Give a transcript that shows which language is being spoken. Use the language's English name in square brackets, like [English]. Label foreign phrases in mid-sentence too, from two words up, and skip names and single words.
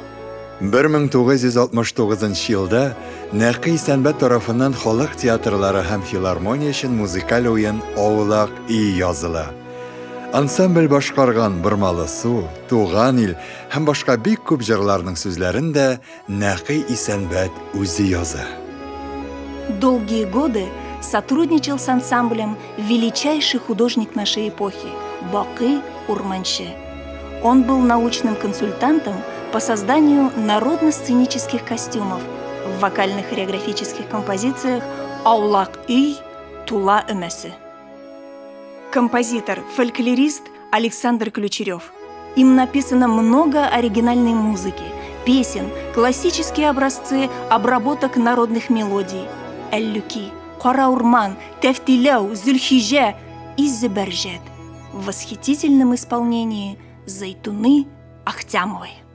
[Tatar] 1969 елда Нәкый Сәнбәт тарафыннан халык театрлары һәм филармония өчен музыкаль уен «Аулак ий» языла. Ансамбль башкарган «Бормалы су», «Туган ил» һәм башка бик күп җырларның сүзләрен дә Нәкый Сәнбәт үзе яза. [Russian] Долгие годы сотрудничал с ансамблем величайший художник нашей эпохи Бакый Урманче. Он был научным консультантом по созданию народно-сценических костюмов в вокально-хореографических композициях «Аулак ий», «Тула өмәсе». Композитор, фольклорист Александр Ключерев. Им написано много оригинальной музыки, песен, классические образцы обработок народных мелодий «Әллүки», «Кара-урман», «Тәфтиләү», «Зүлхиҗә» и «Зөбәрҗәт» в восхитительном исполнении Зайтуны Ахтямовой.